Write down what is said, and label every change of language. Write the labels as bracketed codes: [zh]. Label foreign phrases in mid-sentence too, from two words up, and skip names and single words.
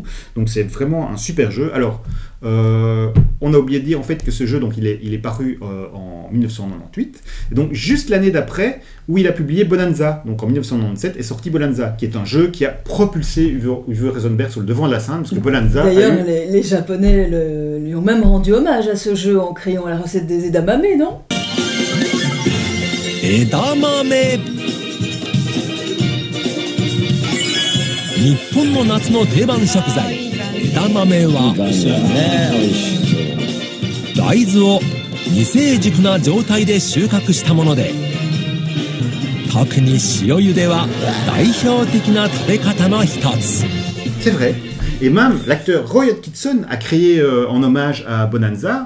[fr] Donc c'est vraiment un super jeu. Alors, on a oublié de dire en fait que ce jeu, donc il est paru en 1998. Et donc juste l'année d'après, où il a publié Bonanza. Donc en 1997 est sorti Bonanza, qui est un jeu qui a propulsé Uwe Rosenberg sur le devant de la scène, parce que Bonanza. D'ailleurs, les Japonais lui ont même rendu hommage à ce jeu en créant la recette des edamame, non? Edamame. [ja] 日本の夏の定番食材枝豆は大豆を未成熟な状態で収穫したもので、特に塩茹では代表的な食べ方の一つ。 [fr] C'est vrai. Et même l'acteur Roy Hodgkinson a créé en hommage à Bonanza